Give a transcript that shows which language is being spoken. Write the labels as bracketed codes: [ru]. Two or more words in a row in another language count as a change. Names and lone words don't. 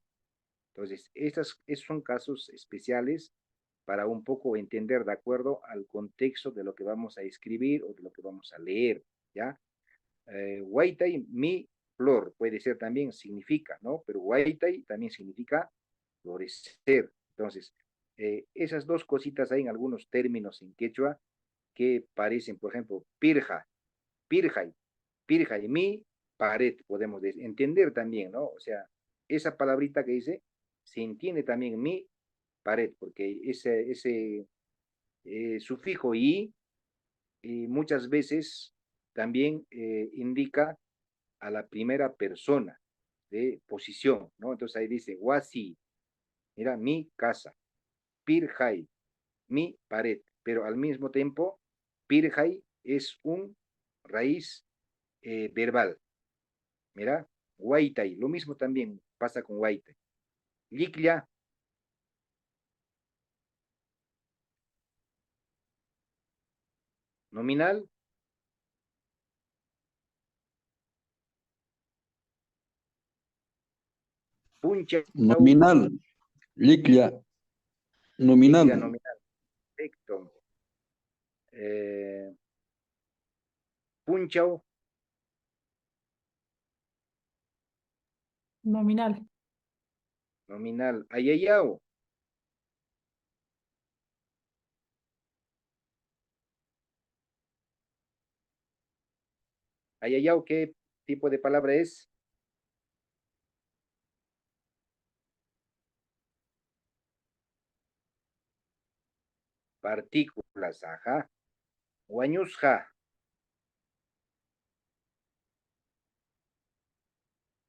[es] Entonces, estos son casos especiales para un poco entender de acuerdo al contexto de lo que vamos a escribir o de lo que vamos a leer, ¿ya? Waitai, mi flor, puede ser también, significa, ¿no? Pero Waitai también significa florecer. Entonces, esas dos cositas hay en algunos términos en quechua que parecen, por ejemplo, [qu] pirja, pirjai, pirjai, [es] mi pared, podemos entender también, ¿no? O sea, esa palabrita que dice, se entiende también mi pared, porque ese sufijo y muchas veces también indica a la primera persona de posición, ¿no? Entonces ahí dice, wasi, mira, mi casa, pirjai, mi pared, pero al mismo tiempo, pirjai es un raíz verbal, mira, waitai, lo mismo también pasa con waitai. [qu] Liklia, nominal, punchau, [es] Nominal. Liclia. Nominal. [qu] liklia [es] nominal, perfecto. Eh, punchau, Nominal. nominal, [qu] ayayao, ayayao, [es] ¿qué tipo de palabra es? Partículas, ajá. [qu] Guañusja,